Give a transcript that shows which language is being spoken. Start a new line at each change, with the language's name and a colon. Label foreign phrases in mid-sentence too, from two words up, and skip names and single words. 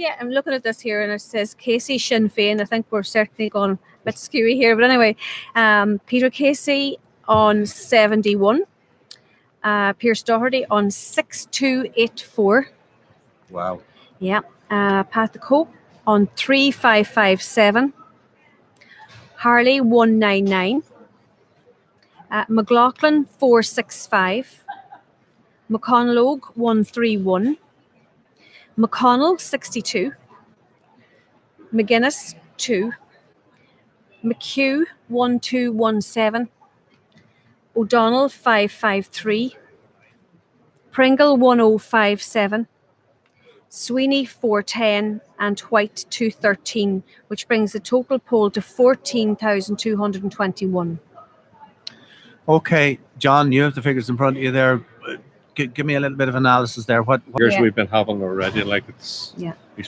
English: Yeah, I'm looking at this here, and it says Casey Sinn Féin. I think we're certainly going a bit skewy here, but anyway, Peter Casey on 71, Pearse Doherty on 6284. Wow. Yeah, Pat the Cope on 3557, Harley 199, McLaughlin 465, McConlogue 131, McConnell 62, McGuinness 2, McHugh 1217, O'Donnell 553, Pringle 1057, Sweeney 410, and White 213, which brings the total poll to 14,221. Okay, John, you have the figures in front of you there. Give me a little bit of analysis there. What Years Yeah. we've been having already, like he's Yeah.